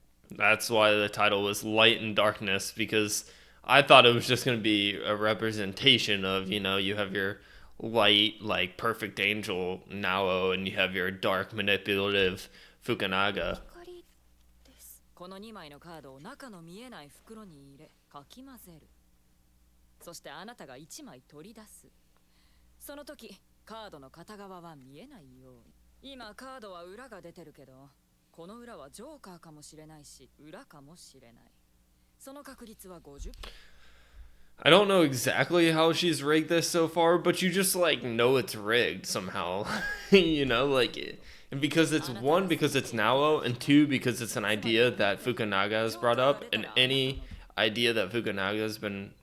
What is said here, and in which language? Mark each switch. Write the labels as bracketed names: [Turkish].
[English] That's why the title was Light and Darkness, because I thought it was just going to be a representation of, you know, you have your light, like perfect angel Nao, and you have your dark, manipulative Fukunaga. [Japanese] この2枚のカードを中の見えない袋に入れ、かき混ぜる。そしてあなたが1枚取り出す。その時、カードの片側は見えないように。今カードは裏が出てるけど、この裏はジョーカーかもしれないし、裏かもしれない。その確率は50%。 [English] I don't know exactly how she's rigged this so far, but you just like know it's rigged somehow. You know, like, and because it's 1, because it's Nao, and 2, because it's an idea that Fukunaga has brought up, and any idea that Fukunaga has been